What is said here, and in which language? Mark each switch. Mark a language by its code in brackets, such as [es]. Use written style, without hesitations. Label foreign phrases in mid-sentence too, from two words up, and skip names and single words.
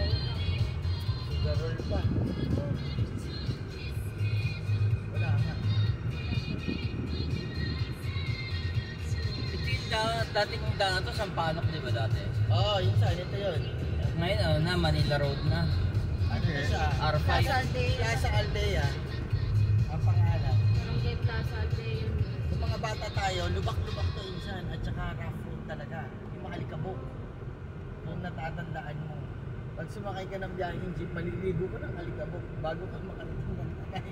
[tl] Garol pa. Wala nga. Ito yung dati kong daan to, Sampaloc, di ba dati? Oo, yun saan. Ito yun. Ngayon, ano na, Manila Road na. Ano na siya? R5. Plaza Aldea. Plaza Aldea. Ang pangalan. Barangay Plaza Aldea yun. Kung mga bata tayo, lubak-lubak to insan at saka [en] rough road [tl] talaga. Yung mga alikabok. Kung natatandaan mo. Pag sumakay ka ng biyaheng jeep, maliligo ka ng alikabok bago ka makarating ng takay.